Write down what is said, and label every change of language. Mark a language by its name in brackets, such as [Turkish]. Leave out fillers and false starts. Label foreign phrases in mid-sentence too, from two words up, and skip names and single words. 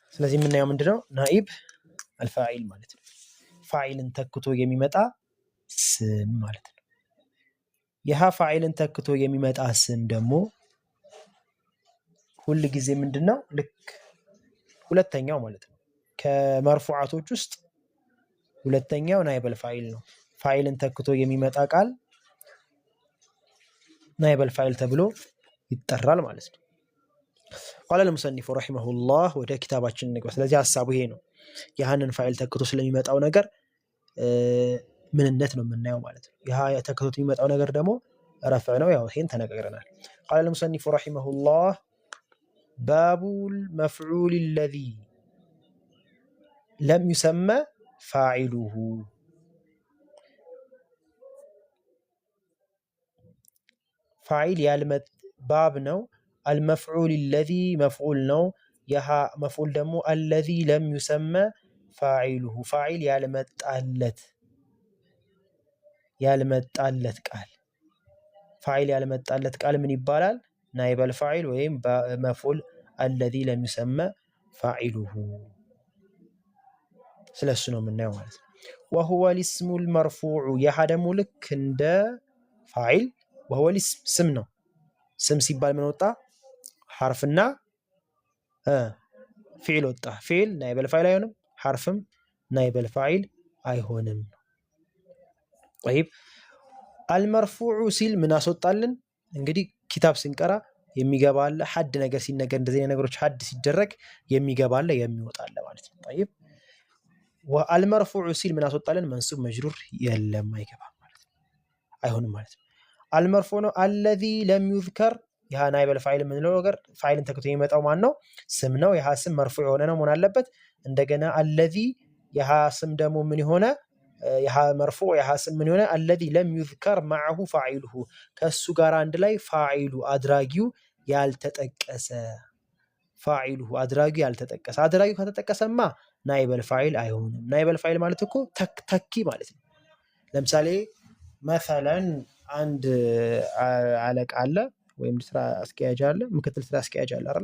[Amharic] ስለዚህ የምናየው ምንድነው [Arabic] نائب الفاعل [Amharic] ማለት ነው። ፋዒልን ተክቶ የሚመጣ ስም ማለት ነው። ይህ ፋዒልን ተክቶ የሚመጣ ስም ደግሞ ሁል ጊዜ ምንድነው ልክ ሁለተኛው ማለት ነው። ከመርፉዓቶች ውስጥ ሁለተኛው [Arabic] نائب الفاعل [Amharic] ነው። ፋዒልን ተክቶ የሚመጣ ቃል [Arabic] نائب الفاعل [Amharic] ተብሎ ይጠራል ማለት ነው። ቃለ [Arabic] المصنف رحمه الله [Amharic] ወደ ኪታባችን እንግባ። ስለዚህ ሐሳቡ ይሄ ነው። ያንን ፋዒል ተክቶ ስለሚመጣው ነገር ምንነት ነው የምናየው ማለት ነው። ያ ተክቶ የሚመጣው ነገር ደግሞ ረፍዕ ነው። ያው ይሄን ተነጋግረናል። ቃለ [Arabic] المصنف رحمه الله باب المفعول الذي لم يسمى فاعله [Amharic] ፋዒል ያልመጣ ባብ ነው። [Arabic] المفعول الذي [Amharic] مفعول ነው። ይህ መፍዑል ደግሞ [Arabic] الذي لم يسمى فاعله [Amharic] ፋዒል ያልመጣለት ቃል ፋዒል ያልመጣለት ቃል ምን ይባላል? [Arabic] نائب الفاعل [Amharic] ወይም መፍዑል [Arabic] الذي لم يسمى فاعله [Amharic] ስለሱ ነው የምናየው ማለት ነው። [Arabic] وهو الاسم المرفوع [Amharic] ይህ ደግሞ ልክ እንደ ፋዒል [Arabic] وهو الاسم [Amharic] ስም ነው። ስም ሲባል ምን ወጣ? ሐርፍና ፊዕል ወጣ። ፊዕል [Arabic] نائب الفاعل [Amharic] አይሆንም፣ ሐርፍም [Arabic] نائب الفاعل [Amharic] አይሆንም። طيب አልመርፉዑ ሲል ምን አስወጣልን? እንግዲህ ኪታብ ስንቀራ የሚገባ አለ፣ ሐድ ነገር ሲነገር እንደዚህ ነገሮች ሐድ ሲደረግ የሚገባ አለ የሚወጣ አለ ማለት ነው። طيب አልመርፉዑ ሲል ምን አስወጣልን? መንሱብ መጅሩር የለም አይገባም ማለት ነው፣ አይሆንም ማለት ነው። አልመርፉዕ ነው። [Arabic] الذي لم يذكر [Amharic] ይህ ናኢብ አልፋዒል የምንለው ነገር ፋዒልን ተክቶ የሚመጣው ማን ነው? ስም ነው። ይህ ስም መርፉዕ የሆነ ነው መሆን አለበት። እንደገና الذي ይህ ስም ደግሞ ምን የሆነ ይህ መርፉዕ ይህ ስም ምን የሆነ [Arabic] الذي لم يذكر معه فاعله [Amharic] ከሱ ጋር አንድ ላይ ፋዒሉ አድራጊው ያልተጠቀሰ ፋዒሉሁ አድራጊው ያልተጠቀሰ። አድራጊው ከተጠቀሰማ [Arabic] نائب الفاعل [Amharic] አይሆንም። [Arabic] نائب الفاعل [Amharic] ማለት እኮ ተኪ ማለት ነው። ለምሳሌ መሰለን አንድ አለቃ አለ ወይም ስራ አስኪያጅ አለ፣ ምክትል ስራ አስኪያጅ አለ አይደል?